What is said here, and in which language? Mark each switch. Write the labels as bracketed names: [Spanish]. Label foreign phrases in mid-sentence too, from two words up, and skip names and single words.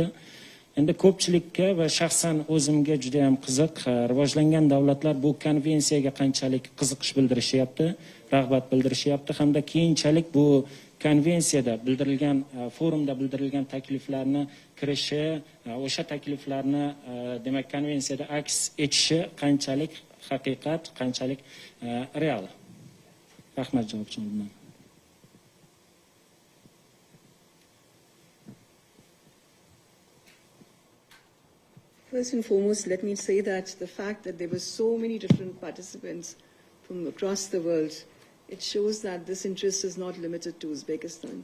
[Uzbek] Endi ko'pchilikka va shaxsan o'zimga juda ham qiziq, rivojlangan davlatlar bu konvensiyaga qanchalik qiziqish bildirishyapti, rag'bat bildirishyapti hamda keyinchalik bu konvensiyada bildirilgan, forumda bildirilgan takliflarni kirishi, o'sha takliflarni demak konvensiyada aks etishi qanchalik haqiqat, qanchalik real. Rahmat javobchim. [English] First and foremost, let me say that the fact that there were so many different participants from across the world, it shows that this interest is not limited to Uzbekistan.